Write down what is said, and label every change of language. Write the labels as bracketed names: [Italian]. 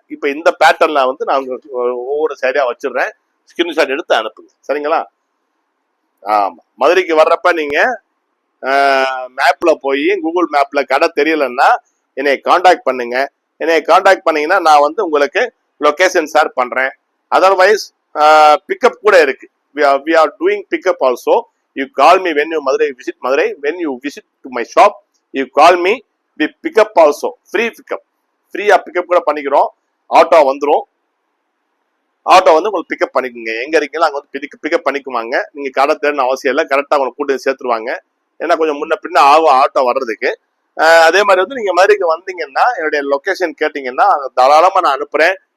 [Tamil] இப்ப இந்த பேட்டர்ன்ல வந்து நான் ஒவ்வொரு சரியா வச்சிடுறேன், ஸ்கிரீன்ஷாட் எடுத்து அனுப்புங்க, சரிங்களா? ஆமா, மதுரைக்கு வர்றப்ப நீங்க மேப்ல போய் கூகுள் மேப்ல கடை தெரியலன்னா என்னை காண்டாக்ட் பண்ணுங்க. என்னை காண்டாக்ட் பண்ணீங்கன்னா நான் வந்து உங்களுக்கு லொகேஷன் ஷேர் பண்றேன். அதர்வைஸ் பிக்கப் கூட இருக்கு. [English] we are doing pickup also. You call me when you visit Madurai. When you visit to my shop, you call me. We pick up also, free pickup. [Tamil] ஃப்ரீயா pickup கூட பண்ணிக்கிறோம். Auto வந்துடும், auto வந்து உங்களுக்கு pickup பண்ணிக்கோங்க. எங்க இருக்கீங்களோ அங்க வந்து பிக்கப் பண்ணிக்குவாங்க. நீங்க கடை தேடணும் அவசியம் இல்லை, கரெக்டா உங்களை கூட்டு சேர்த்துருவாங்க. ஏன்னா கொஞ்சம் முன்ன பின்ன ஆகும் ஆட்டோ வர்றதுக்கு. அதே மாதிரி வந்து நீங்க மதுரைக்கு வந்தீங்கன்னா என்னுடைய லொகேஷன் கேட்டீங்கன்னா தாராளமா நான் அனுப்புறேன்.